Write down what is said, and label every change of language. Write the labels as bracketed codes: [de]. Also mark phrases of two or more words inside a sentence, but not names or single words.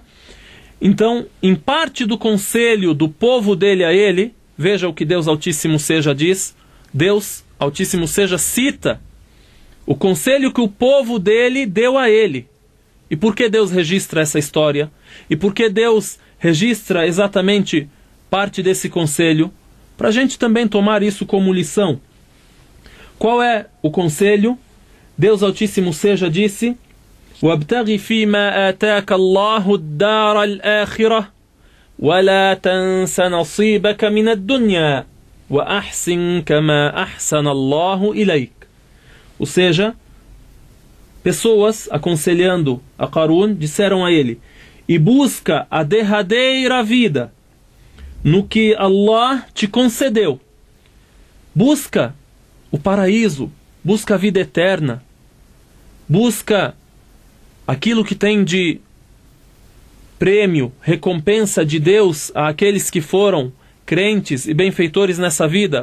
[pt] Então, em parte do conselho do povo dele a ele, veja o que Deus Altíssimo Seja diz, Deus Altíssimo Seja cita o conselho que o povo dele deu a ele. E por que Deus registra essa história? E por que Deus registra exatamente parte desse conselho? Para a gente também tomar isso como lição. Qual é o conselho? Deus Altíssimo Seja disse: [ar] وَابْتَغِ فِيمَا آتَاكَ اللَّهُ الدَّارَ الْآخِرَةَ وَلَا تَنْسَ نَصِيبَكَ مِنَ الدُّنْيَا وَأَحْسِنْ كَمَا أَحْسَنَ اللَّهُ إِلَيْكَ. [pt] Ou seja, pessoas aconselhando a Qarun disseram a ele: e busca a derradeira vida no que Allah te concedeu. Busca o paraíso, busca a vida eterna, busca aquilo que tem de prêmio, recompensa de Deus àqueles que foram crentes e benfeitores nessa vida.